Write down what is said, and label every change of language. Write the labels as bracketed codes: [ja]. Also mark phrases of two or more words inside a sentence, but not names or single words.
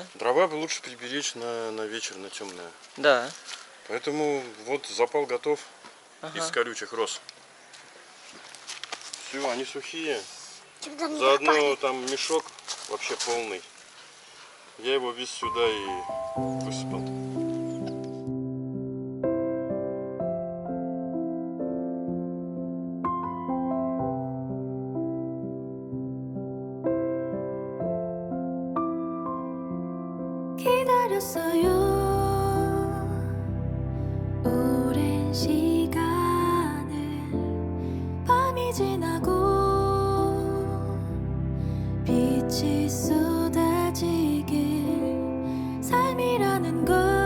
[ru] Дрова бы лучше приберечь на вечер, на темное. Да. Поэтому вот запал готов. Ага. Из колючих роз. Все, они сухие. Что-то мне Заодно пахнет. там мешок вообще полный. Я его весь сюда и высыпал. [ko] 기다렸어요. 오랜 시간을 밤이 지나고 빛이 쏟아지길 삶이라는 건